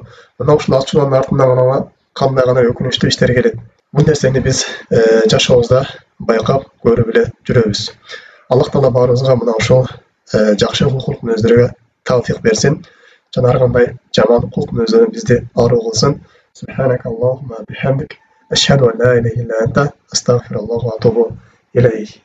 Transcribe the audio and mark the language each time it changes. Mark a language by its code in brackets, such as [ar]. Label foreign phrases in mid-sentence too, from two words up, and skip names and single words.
[ky] Мына ушул ачуулануунун артынан гана кандай гана өкүнүчтүү иштер келет. Бул нерсени биз жашообузда байкап көрүп эле жүрөбүз. Аллах Таала баарыбызга мына ошол жакшы кулк мүнөздөргө тавфик берсин. Жана ар кандай жаман кулк мүнөздөрдөн бизди аруу кылсын. [ar] سبحانك اللهم وبحمدك أشهد أن لا إله إلا أنت أستغفر الله وأتوب إليه.